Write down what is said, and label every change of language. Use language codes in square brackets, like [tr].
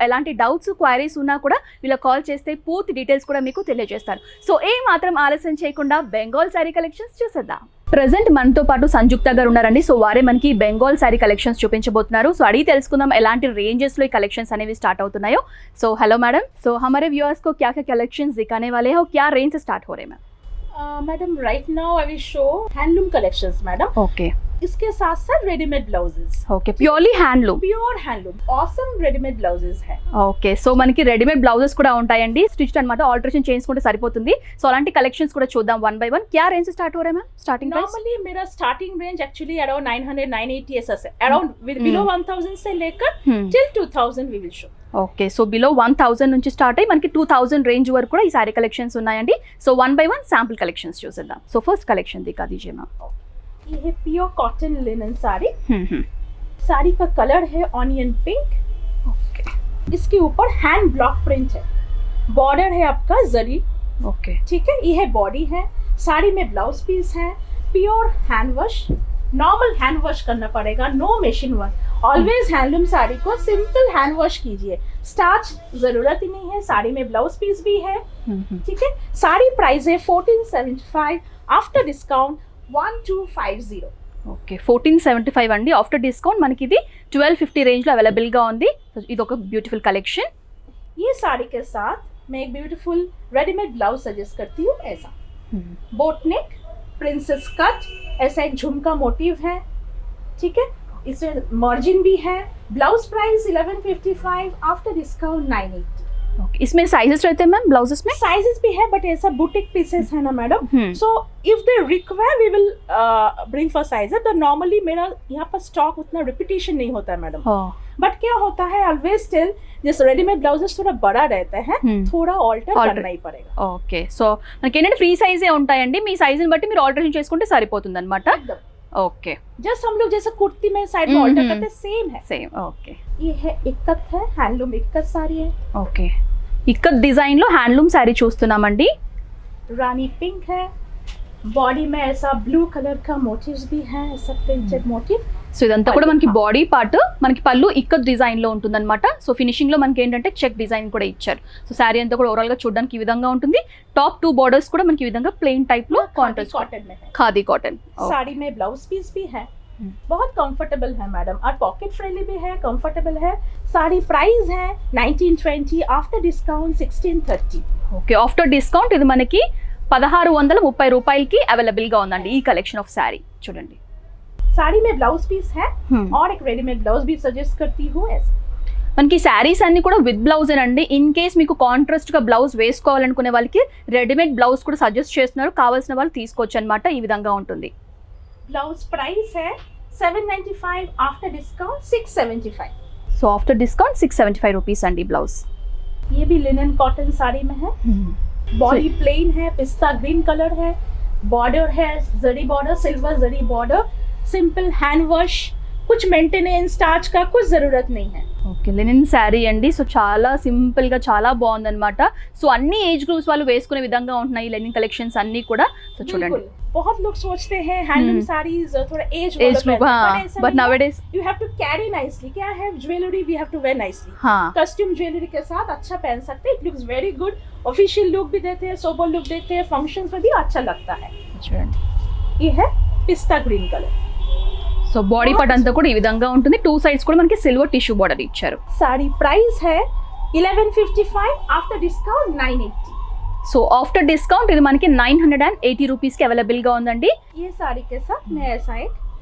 [te] ఎలాంటి doubts, queries ఉన్నా కూడా వీళ్ళకి కాల్ చేస్తే పూర్తి డీటెయిల్స్ కూడా మీకు తెలియజేస్తాను. సో ఏ మాత్రం ఆలస్యం చేయకుండా బెంగాల్ శారీ కలెక్షన్స్ చూసేద్దాం. ప్రెజెంట్ మనతో పాటు సంయుక్త గారు ఉన్నారండి. సో వారే మనకి బెంగాల్ శారీ కలెక్షన్స్ చూపించబోతున్నారు. సో అడిగి తెలుసుకుందాం ఎలాంటి రేంజెస్ లో ఈ కలెక్షన్స్ అనేవి స్టార్ట్ అవుతున్నాయో. [hi] సో हेलो मैडम, सो हमारे व्यूअर्स को क्या क्या कलेक्शंस दिखाने वाले हैं और क्या रेंज से स्टार्ट हो रहे हैं ma'am? [en] Madam right now I will show handloom collections madam. Okay, [hi] इसके साथ साथ readymade blouses. [en] Okay, purely handloom. [hi] Pure handloom awesome readymade blouses है. [te] ఓకే, సో మనకి రెడీమేడ్ బ్లౌజెస్ కూడా ఉంటాయండి. స్టిచ్డ్ అన్నమాట, ఆల్టరేషన్ చేసుకుంటే సరిపోతుంది. సో అలాంటి కలెక్షన్స్ కూడా చూద్దాం వన్ బై వన్. [hi] क्या रेंज से स्टार्ट हो रहे हैं मैम? [en] starting price [hi] नॉर्मली मेरा स्टार्टिंग रेंज एक्चुअली अराउंड 900 980 ऐसा से अराउंड बिलो 1000 से लेकर till 2000 [en] We will show. [te] Okay, so below 1000 నుంచి స్టార్ట్ అయ్యి మనకి 2000 రేంజ్ వరకు కూడా ఈ సారీ కలెక్షన్స్ ఉన్నాయండి. So one by one sample collections చూసేద్దాం. [en] so first collection [hi] दिखा दीजिए मैम. ये है pure cotton linen sari. Sari का कलर है ऑनियन पिंक. [en] okay, [hi] इसके ऊपर हैंड ब्लॉक प्रिंट है. बॉर्डर है आपका जरी. [en] okay, [hi] ठीक है, ये है बॉडी है. साड़ी में ब्लाउज पीस है. Pure hand wash, normal hand wash करना पड़ेगा, [en] No machine work. [hi] Always handloom sari को सिंपल हैंड वॉश कीजिए, स्टार्च जरूरत ही नहीं है. साड़ी में ब्लाउज पीस भी है. ठीक है, साड़ी प्राइस है 1475 आफ्टर डिस्काउंट 1250. [te] ఓకే, 1475 అండి. ఆఫ్టర్ డిస్కౌంట్ మనకి ఇది 1250 రేంజ్ లో అవైలబుల్ గా ఉంది. ఇది ఒక బ్యూటిఫుల్ కలెక్షన్. [hi] ये साड़ी के साथ मैं एक ब्यूटीफुल रेडीमेड ब्लाउज सजेस्ट करती हूँ. ऐसा बोट नेक, प्रिंसेस कट, ऐसा एक झुमका मोटिव है. ठीक है, इसमें मार्जिन भी है. Blouse price 1155 after discount 980. Okay, इसमें साइजेस रहते हैं मैम ब्लाउजेस में? साइजेस भी है बट ऐसा बुटीक पीसेस है ना madam. So [en] If they require we will bring for size. [hi] But normally मेरा यहाँ पर स्टॉक उतना रिपीटेशन नहीं होता है मैडम. बट क्या होता है ऑलवेज स्टिल जैसे रेडीमेड ब्लाउजेस थोड़ा बड़ा रहता है, थोड़ा ऑल्टर करना ही पड़ेगा. [te] ఓకే, సో మనకి ఏంటంటే ఫ్రీ సైజే ఉంటాయండి. మీ సైజుని బట్టి మీరు ఆల్టరేషన్ చేసుకుంటే సరిపోతుంది అనమాట. [en] okay, [hi] जस्ट हम लोग जैसे कुर्ती में साइड में ऑल्टर करते सेम है. [en] Same. Okay, [hi] ये है इक्कत है, हैंडलूम इक्कत साड़ी है. [te] ఓకే, ఇక్కత్ డిజైన్ లో హ్యాండ్లూమ్ శారీ చూస్తున్నామండి. [hi] रानी पिंक है. बॉडी में ऐसा ब्लू कलर का मोटिव्स भी है, ऐसा प्रिंटेड मोटिव. [te] సో ఇదంతా కూడా మనకి బాడీ పార్ట్, మనకి పళ్ళు ఇక్కత్ డిజైన్ లో ఉంటుందన్నమాట. సో ఫినిషింగ్ లో మనకి ఏంటంటే చెక్ డిజైన్ కూడా ఇచ్చారు. సో శారీ అంతా కూడా ఓవరాల్ గా చూడడానికి ఈ విధంగా ఉంటుంది. టాప్ 2 బోర్డర్స్ కూడా మనకి ఈ విధంగా ప్లెయిన్ టైప్ లో కాంట్రాస్ట్ [hi] कॉटन में है. [te] ఖాదీ కాటన్. [hi] साड़ी में ब्लाउज पीस भी है. बहुत कंफर्टेबल है मैडम, और पॉकेट फ्रेंडली भी है, कंफर्टेबल है। साड़ी प्राइस है 1920, after discount 1630। [te] Okay, after discount ఇది మనకి 1630 రూపాయలకి అవైలబుల్ గా ఉందండి ఈ కలెక్షన్ ఆఫ్ శారీ. చూడండి, [hi] साड़ी में ब्लाउज पीस है और एक रेडीमेड ब्लाउज भी सजेस्ट करती हूँ ऐसे। [te] మనకి శారీస్ అన్ని కూడా విత్ బ్లౌజ్ అండి. ఇన్ కేస్ మీకు కాంట్రాస్ట్ గా బ్లౌజ్ వేసుకోవాలనుకునే వాళ్ళకి రెడీమేడ్ బ్లౌజ్ కూడా సజెస్ట్ చేస్తున్నారు, కావాల్సిన వాళ్ళు తీసుకోవచ్చు అనమాట. ఈ విధంగా ఉంటుంది. [hi] ब्लाउज प्राइस है 795, after discount 675। [te] So after discount 675 rupees అండి బ్లౌజ్. [hi] ये भी लिनन कॉटन साड़ी में है। बॉडी प्लेन है, पिस्ता ग्रीन कलर है, बॉर्डर है जरी बॉर्डर, सिल्वर जरी बॉर्डर, सिंपल हैंड वॉश, कुछ मेंटेनेंस स्टार्च का कुछ जरूरत नहीं है। [te] ఓకే, లెనిన్ శారీ అండి. సో చాలా సింపుల్ గా చాలా బాగుందన్నమాట. సో అన్ని ఏజ్ గ్రూప్స్ వాళ్ళు వేసుకునే విధంగా ఉంటున్నాయి లెనిన్ కలెక్షన్స్ అన్ని కూడా. సో చూడండి, [hi] बहुत लोग सोचते हैं हैंडलूम साड़ीज थोड़ा age [en] Group, but nowadays you have to carry nicely. क्या है, jewellery we have to wear nicely. [hi] हाँ, कस्ट्यूम ज्वेलरी के साथ अच्छा पहन सकते हैं, [en] It looks very good. [hi] Official look भी देते हैं, सोबर लुक देते हैं, फंक्शंस में भी अच्छा लगता है। [te] చూడండి, [hi] ये है पिस्ता green colour. [te] So body part అంతా కూడా ఈ విధంగా ఉంటుంది. 2 సైడ్స్ కూడా మనకి సిల్వర్ టిష్యూ బార్డర్ ఇచ్చారు. [hi] साड़ी प्राइस है 1155, after discount 980। [te] So after discount ఇది మనకి 980 రూపీస్ కి అవైలబుల్ గా ఉందండి. [hi] ये साड़ी के साथ में ऐसा एक